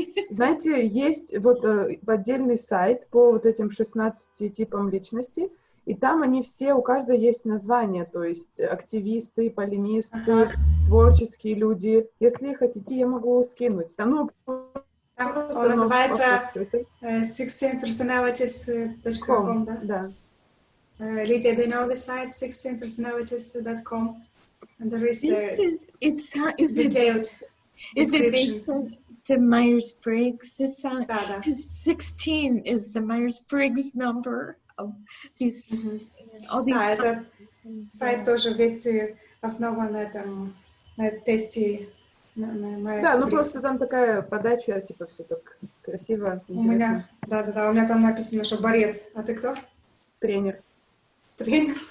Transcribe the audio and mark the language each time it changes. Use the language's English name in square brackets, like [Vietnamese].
[Russian] Знаете, есть вот отдельный сайт по вот этим 16 типам личности, и там они все, у каждого есть название, то есть активисты, полемисты, творческие люди. Если хотите, я могу скинуть. Там, он называется 16personalities.com, да? Да. [English] Lydia, do you know the site 16personalities.com? And there is a detailed Is it description. based on the Myers-Briggs? [Russian] Да. [English] 16 is the Myers-Briggs number of these. All these. [Russian] Да, этот сайт тоже весь основан на этом тесте. Да, ну просто там такая подача, типа все так красиво. У меня, да, у меня там написано, что борец. А ты кто? Тренер. Тренер?